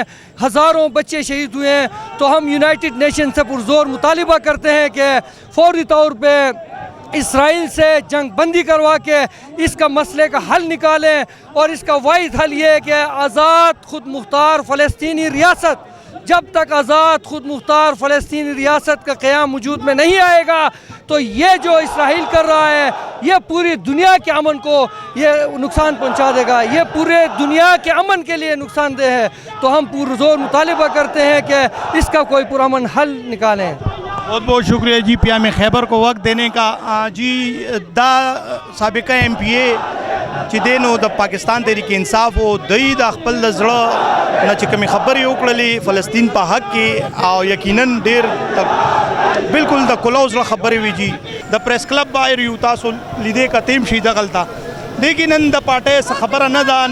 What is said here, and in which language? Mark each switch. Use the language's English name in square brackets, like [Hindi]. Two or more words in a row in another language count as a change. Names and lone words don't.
[Urdu] ہزاروں بچے شہید ہوئے ہیں. تو ہم یونائٹڈ نیشن سے پرزور مطالبہ کرتے ہیں کہ فوری طور پہ اسرائیل سے جنگ بندی کروا کے اس کا مسئلے کا حل نکالیں اور اس کا واحد حل یہ ہے کہ آزاد خود مختار فلسطینی ریاست جب تک آزاد خود مختار فلسطینی ریاست کا قیام وجود میں نہیں آئے گا تو یہ جو اسرائیل کر رہا ہے یہ پوری دنیا کے امن کو یہ نقصان پہنچا دے گا. یہ پورے دنیا کے امن کے لیے نقصان دہ ہے. تو ہم پرزور مطالبہ کرتے ہیں کہ اس کا کوئی پرامن حل نکالیں. بہت بہت شکریہ جی پیام خیبر کو وقت دینے کا. [Pashto] جی دا سابقہ ایم پی اے چې دی نو د پاکستان تحریک انصاف او دوی د خپل د زړه نه چې کومې خبرې وکړلې فلسطین په حق کې او یقیناً ډېر بالکل د کلو زړه خبرې وي جی. د پریس کلب بایر یو تاسو لیدې کتیم شي دغلته لیکن نن د پارټۍ خبره نه ده.